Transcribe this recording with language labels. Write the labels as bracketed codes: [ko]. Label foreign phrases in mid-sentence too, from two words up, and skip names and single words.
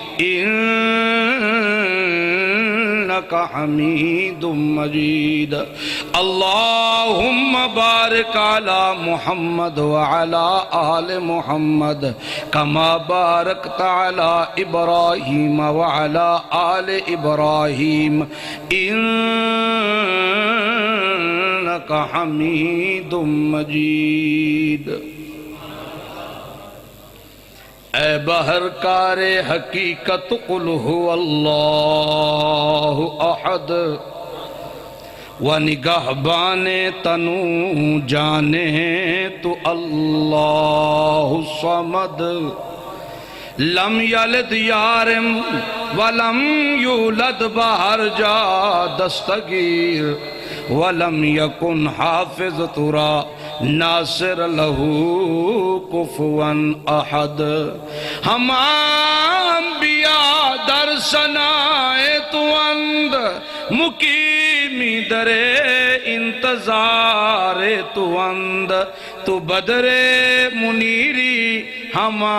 [ar] إنك حميد مجيد اللهم بارك على محمد وعلى آل محمد كما باركت على إبراهيم وعلى آل إبراهيم إنك حميد مجيد [fa] اے بہر کار حقیقت [ar] قل هو اللہ احد و [fa] نگہبان تنو جانے تو [ar] اللہ صمد لم یلد [fa] یارم [ar] ولم یولد [fa] بہر جا دستگیر [ar] ولم یکن [fa] حافظ ترا ناصر [ar] لہو کفوا احد [fa] ہم انبیاء در ثنائے تو اند مقیمی در انتظار تو اند تو بدر منیری ہم